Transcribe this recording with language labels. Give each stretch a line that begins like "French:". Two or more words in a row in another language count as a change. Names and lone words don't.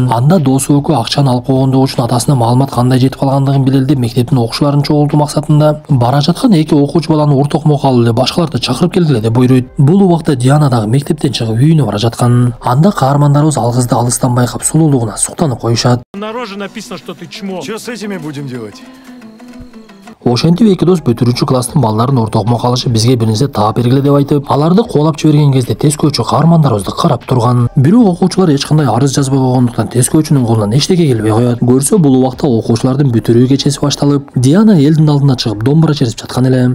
Kyrgyz: Анда досу өкү акчаны алып койгондугу үчүн атасына маалымат кандай жетип калгандыгын билели деп мектептин окуучуларын чогултуу максатында бара жаткан эки окуучу баланы ур токмок алып эле башкаларды чакырып келгиле деп буйруйт. Бул убакта Диана дагы мектептен чыгып үйүнө бара жаткан. Анда каармандарыбыз ал кызды алыстан байкап сулуулугуна суктанып коюшат.
Russian: На роже написано, что ты чмо. Что с этими будем делать?
Kyrgyz: Ошентип эки дос бүтүрүүчү класстын балдарын ур токмок алышы бизге бир нерсе таап бергиле деп айтып, аларды кубалап жиберген кезде тескөөчү каармандарыбызды карап турган. Бирок окуучулар эч кандай арыз жазбай койгондуктан тескөөчүнүн колунан эчтеке келбей коет. Көрсө бул убакта окуучулардын бүтүрүү кечеси башталып, Диана элдин алдына чыгып домбура чертип жаткан эле.